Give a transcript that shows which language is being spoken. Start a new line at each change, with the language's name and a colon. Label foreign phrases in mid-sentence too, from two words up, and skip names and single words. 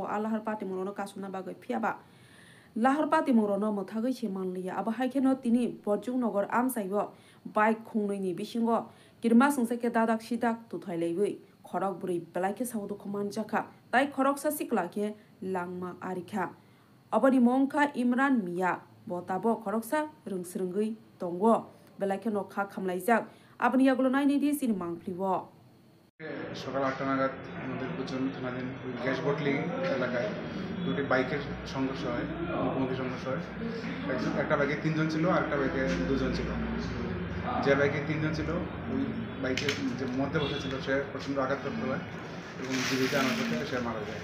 Kok Borok: alahar pati morono kasuna bagoi phiaba lahar pati morono mothagoi se manliya aba haikeno tini Borjung Nogor amsaibo bike khungnoini bisingo kirma sungsake dadak sidak tuthailaibai khorok buri belaike saudu khoman jaka tai khorok sa sikla ke langma arikha abani mongkha Imran Mia botabo khoroksa rungsrungoi tongo belaike no kha khamlaijak abani yagulo naini di sin mangplibo
Bangla: সকাল ৮টা নাগাদ আমাদের কুচন থানাধীন গ্যাস বটলি এলাকায় দুটি বাইকের সংঘর্ষ হয়, মুখোমুখি সংঘর্ষ হয়। একটা বাইকে ৩ জন ছিল আর একটা বাইকে 2 জন ছিল। যে বাইকে 3 জন ছিল ওই বাইকের যে মধ্যে বসেছিল সে প্রচণ্ড আঘাতপ্রাপ্ত হয় এবং জীবিত আনার পথে সে মারা যায়।